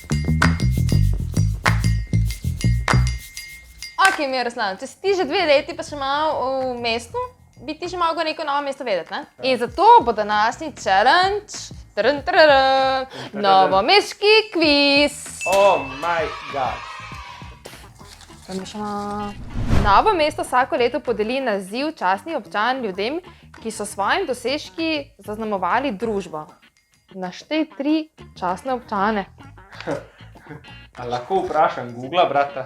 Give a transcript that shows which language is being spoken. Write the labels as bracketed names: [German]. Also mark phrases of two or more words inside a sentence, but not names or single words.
[Slovenian] Ok, Miroslav, če si ti že 2 leti pa še malo v mestu, bi ti že malo neko novo mesto vedeti, ne? In zato bo današnji challenge novomeški kviz. [English] Oh my god. [Slovenian] Novo mesto vsako leto podeli naziv častni občan ljudem, ki so s svojimi dosežki zaznamovali družbo. Naštej 3 častne občane. A lahko vprašam Googla, brata?